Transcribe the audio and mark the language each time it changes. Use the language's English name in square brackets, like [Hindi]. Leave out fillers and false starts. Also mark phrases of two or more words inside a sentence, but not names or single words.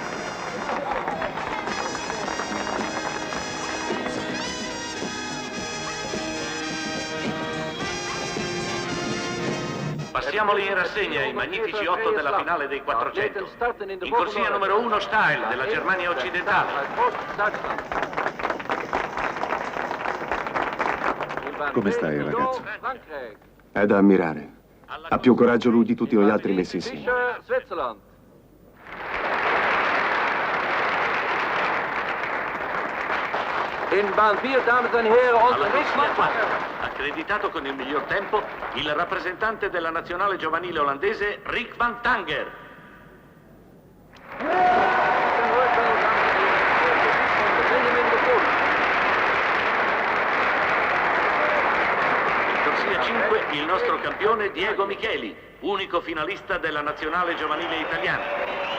[Italian] Passiamoli in rassegna i magnifici 8 della finale dei 400. In corsia numero 1 Stahl della Germania occidentale. Come stai, ragazzo? È da ammirare. Ha più coraggio lui di tutti noi altri messi insieme. [Dutch] In baan 4, dames en heren, onze Rick van Tanger. [Italian] Accreditato con il miglior tempo, il rappresentante della nazionale giovanile olandese, Rick van Tanger. In corsia 5, il nostro campione Diego Micheli, unico finalista della nazionale giovanile italiana.